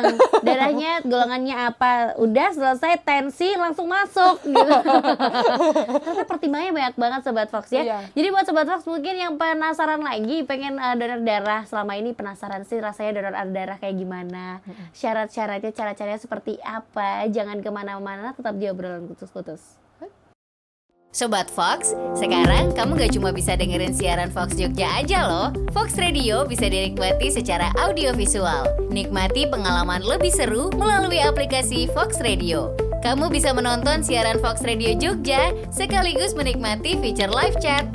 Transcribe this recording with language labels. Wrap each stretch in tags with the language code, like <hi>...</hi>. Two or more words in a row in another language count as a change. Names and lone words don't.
<id>Darahnya golongannya apa? Udah selesai tensi langsung masuk gitu. Ternyata pertimbangannya banyak banget Sobat Fox ya. Iya. Jadi buat Sobat Fox mungkin yang penasaran lagi pengen donor darah, selama ini penasaran sih rasanya donor darah kayak gimana, syarat-syaratnya, cara-caranya seperti apa, jangan kemana-mana, tetap di obrolan kutus-kutus. Sobat Fox, sekarang kamu gak cuma bisa dengerin siaran Fox Jogja aja loh. Fox Radio bisa dinikmati secara audiovisual. Nikmati pengalaman lebih seru melalui aplikasi Fox Radio. Kamu bisa menonton siaran Fox Radio Jogja sekaligus menikmati fitur</id> <en>live chat.</en>